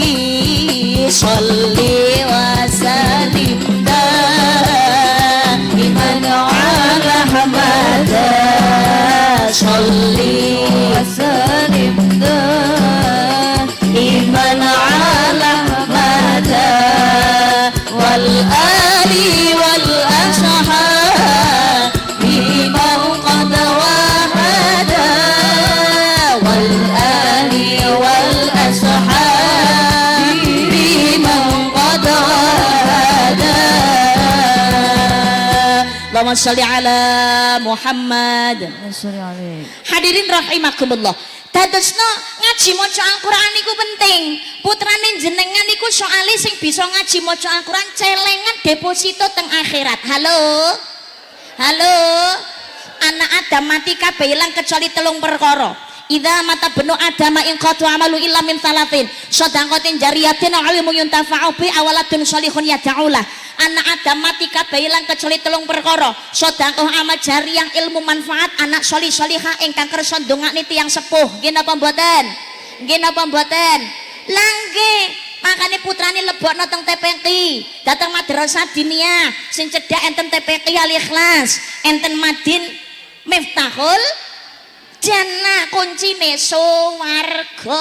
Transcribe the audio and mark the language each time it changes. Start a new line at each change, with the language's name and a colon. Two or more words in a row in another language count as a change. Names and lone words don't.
Arabic: صل وسلم دائما على أحمدا صل وسلم دائما على أحمدا والآل والأصحاب بمن قد وحدا والآل والأصحاب بمن قد وحدا. اللهم صل على محمد. الحاضرين رحمكم الله.
Javanese: Dadosno ngaji maca Al-Qur'an niku penting. Putrane jenengan niku soalé sing bisa ngaji maca Al-Qur'an celengan deposito teng akhirat. Halo. Anak Adam mati kabeh ilang kecuali 3 perkara.
Arabic: إذا مات ابن آدم انقطع عمله إلا من ثلاث صدقة جارية أو علم ينتفع به أو ولد صالح يدعو له.
Javanese: Anak Adam mati kabeh ilang kecuali 3 perkara. Sedekah amal jariyah ilmu manfaat anak sholih-sholihah ingkang kersa ndongakne tiyang sepuh. Nggih napa mboten? Lah nggih, makane putrane lebokno teng TPQ, datang madrasah dinia sing cedhak enten TPQ Al Ikhlas, enten Madin Miftahul Jannah, kuncine swarga.